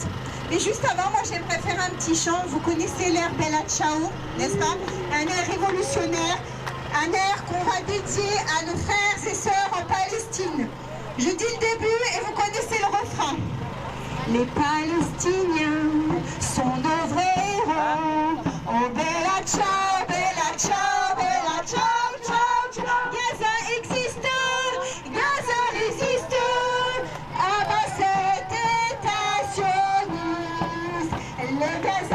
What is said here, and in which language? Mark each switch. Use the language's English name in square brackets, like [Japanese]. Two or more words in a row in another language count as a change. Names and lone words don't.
[French] Mais juste avant, moi j'aimerais faire un petit chant. Vous connaissez l'air Bella Ciao, n'est-ce pas? Un air révolutionnaire, un air qu'on va dédier à nos frères et sœurs en Palestine. Je dis le début et vous connaissez le refrain. Les Palestiniens sont de vrais héros. [Italian] Oh Bella Ciao, Bella Ciao, Bella Ciao, Ciao, Ciao. [French] Gaza existe, Gaza résiste. Ah bah cet état sioniste.